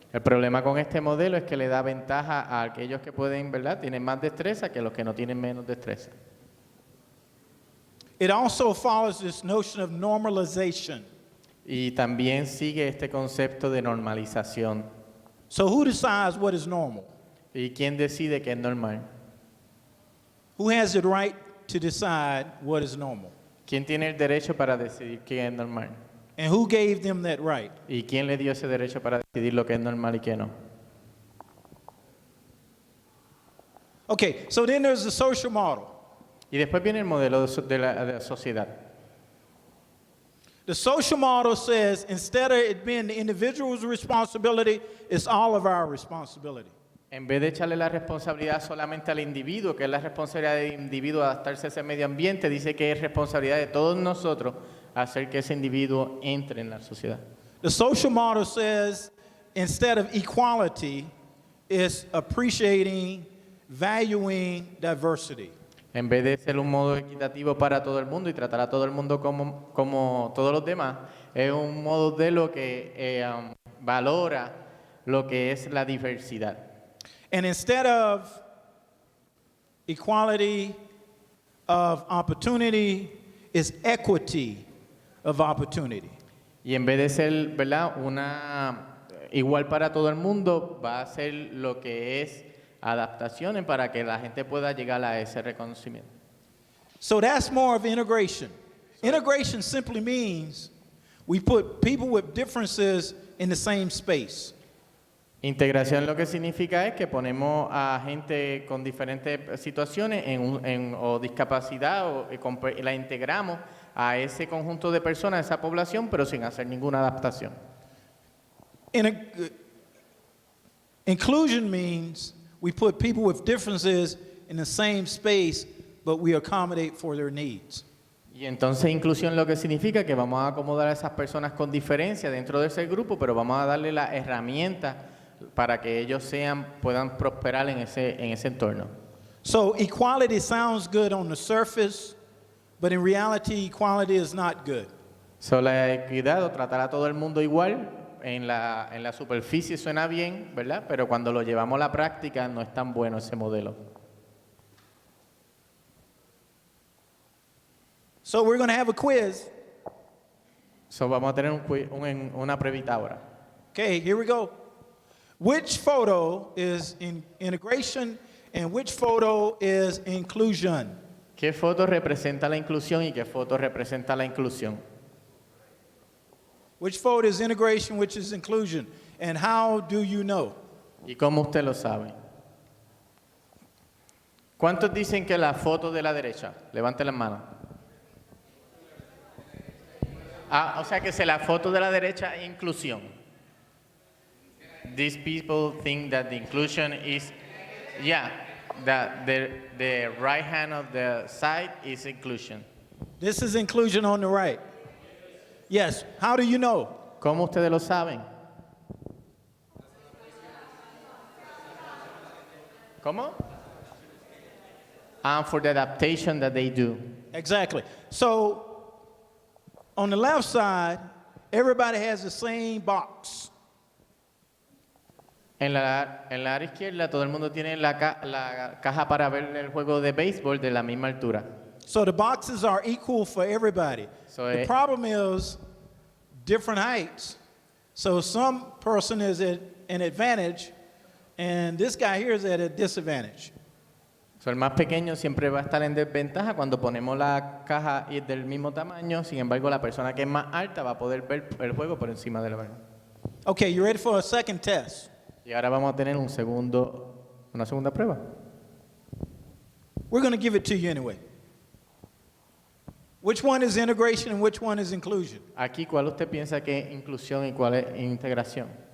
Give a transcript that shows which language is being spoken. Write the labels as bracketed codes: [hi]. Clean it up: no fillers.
[es] El problema con este modelo es que le da ventaja a aquellos que pueden, ¿verdad?, tienen más destreza que los que no tienen menos destreza. [en] It also follows this notion of normalization. [es] Y también sigue este concepto de normalización. [en] So who decides what is normal? [es] ¿Y quién decide qué es normal? [en] Who has the right to decide what is normal? [es] ¿Quién tiene el derecho para decidir qué es normal? [en] And who gave them that right? [es] ¿Y quién le dio ese derecho para decidir lo que es normal y qué no? [en] Okay, so then there's the social model. [es] Y después viene el modelo de la sociedad. [en] The social model says instead of it being the individual's responsibility, it's all of our responsibility. [es] En vez de echarle la responsabilidad solamente al individuo, que es la responsabilidad del individuo de adaptarse a ese medio ambiente, dice que es responsabilidad de todos nosotros hacer que ese individuo entre en la sociedad. [en] The social model says instead of equality, it's appreciating, valuing diversity. [es] En vez de ser un modo equitativo para todo el mundo y tratar a todo el mundo como todos los demás, es un modo de lo que valora lo que es la diversidad. [en] And instead of equality of opportunity, it's equity of opportunity. [es] Y en vez de ser, ¿verdad?, igual para todo el mundo, va a ser lo que es adaptaciones para que la gente pueda llegar a ese reconocimiento. [en] So that's more of integration. Integration simply means we put people with differences in the same space. [es] Integración lo que significa es que ponemos a gente con diferentes situaciones o discapacidad y la integramos a ese conjunto de personas, a esa población, pero sin hacer ninguna adaptación. [en] Inclusion means we put people with differences in the same space, but we accommodate for their needs. [es] Y entonces inclusión lo que significa que vamos a acomodar a esas personas con diferencia dentro de ese grupo, pero vamos a darle las herramientas para que ellos puedan prosperar en ese entorno. [en] So equality sounds good on the surface, but in reality, equality is not good. [es] So, la equidad o tratar a todo el mundo igual en la superficie suena bien, ¿verdad? Pero cuando lo llevamos a la práctica no es tan bueno ese modelo. [en] So we're going to have a quiz. [es] So, vamos a tener una pruebita ahora. [en] Okay, here we go. Which photo is integration and which photo is inclusion? [es] ¿Qué foto representa la inclusión y qué foto representa la inclusión? [en] Which photo is integration, which is inclusion? And how do you know? [es] ¿Y cómo usted lo sabe? ¿Cuántos dicen que la foto de la derecha? Levante las manos. Ah, o sea que la foto de la derecha es inclusión. [en] These people think that the inclusion is, yeah, that the right hand of the side is inclusion. This is inclusion on the right. Yes, how do you know? [es] ¿Cómo ustedes lo saben? ¿Cómo? [en] For the adaptation that they do. Exactly. So on the left side, everybody has the same box. [es] En la área izquierda todo el mundo tiene la caja para ver el juego de béisbol de la misma altura. [en] So the boxes are equal for everybody. So the problem is different heights. So some person is at an advantage and this guy here is at a disadvantage. [es] So el más pequeño siempre va a estar en desventaja cuando ponemos la caja y es del mismo tamaño, sin embargo la persona que es más alta va a poder ver el juego por encima del balón. [en] Okay, you ready for a second test? [es] Y ahora vamos a tener una segunda prueba. [en] We're going to give it to you anyway. Which one is integration and which one is inclusion? [es] Aquí, ¿cuál usted piensa que es inclusión y cuál es integración?